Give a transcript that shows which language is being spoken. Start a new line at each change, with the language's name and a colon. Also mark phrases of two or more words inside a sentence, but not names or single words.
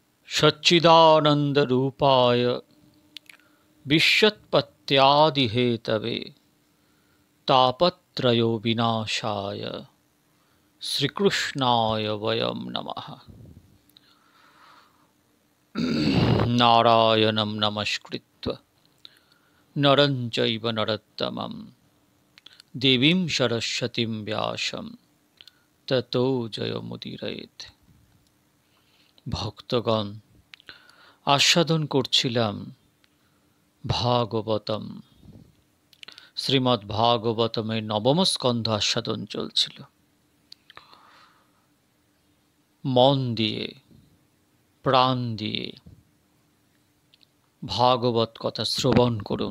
Sanskrit: सच्चिदानन्दरूपाय विश्वोत्पत्त्यादिहेतवे तापत्रयोविनाशाय श्रीकृष्णाय वयं नमः। नारायणं नमस्कृत्य नरं चैव नरोत्तमं देवीं सरस्वतीं व्यासं ततो जयमुदीरयेत्।
Bangla: ভক্তগণ, আস্বাদন করছিলাম ভাগবতম। শ্রীমদ্ ভাগবতমের নবম স্কন্ধ আস্বাদন চলছিল। মন দিয়ে, প্রাণ দিয়ে ভাগবত কথা শ্রবণ করুন।